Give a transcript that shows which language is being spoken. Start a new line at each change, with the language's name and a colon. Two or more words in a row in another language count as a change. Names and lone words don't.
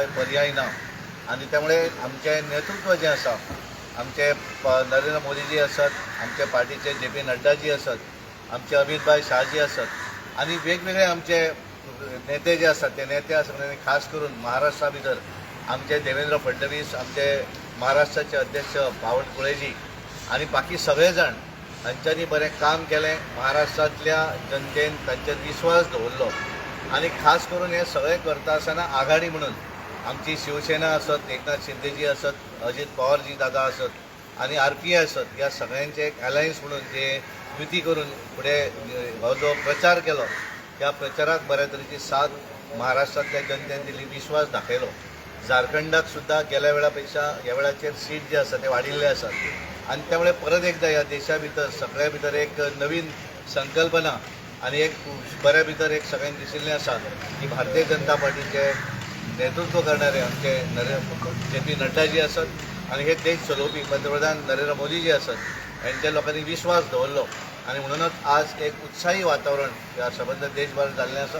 Konkani: पर्याय ना आणि त्यामुळे आमचे नेतृत्व जे आसा आमचे नरेंद्र मोदीजी आसत आमचे पार्टीचे JP नड्डाजी आसत आमचे अमित भाई शाहजी आसत आणि वेगवेगळे आमचे नेते जे आसात ते नेते आसात आणि खास करून महाराष्ट्रा भितर आमचे देवेंद्र फडणवीस आमचे महाराष्ट्राचे अध्यक्ष बावनकुळेजी आणि बाकी सगळे जाण हांच्यांनी बरें काम केलें महाराष्ट्रातल्या जनतेन तांचेर विश्वास दवरलो आणि खास करून हे सगळे करता आसतना आघाडी म्हणून आमची शिवसेना असत, एकनाथ शिंदेजी असत, अजित पवारजी दादा असत आणि RPI असत, या सगळ्यांचे एक अलायन्स म्हणून जे युती करून पुढे हो जो प्रचार केलो त्या प्रचाराक बऱ्या तरेची साथ महाराष्ट्रातल्या जनतेन दिली, विश्वास दाखयलो. झारखंडाक सुद्धा गेल्या वेळापेक्षा ह्या वेळाचेर सीट जे आसा ते वाडिल्ले आसात आणि त्यामुळे परत एकदा ह्या देशा भितर सगळ्या भितर एक नवीन संकल्पना आणि एक बऱ्या भितर एक सगळ्यांक दिशिल्लें आसा की भारतीय जनता पार्टीचे नेतृत्व करणारे आमचे JP नड्डाजी असत आणि हे देश चलोवपी पंतप्रधान नरेंद्र मोदीजी असत यांच्या लोकांनी विश्वास दवरलो आणि म्हणूनच आज एक उत्साही वातावरण ह्या संबंध देशभर जाल्लें आसा.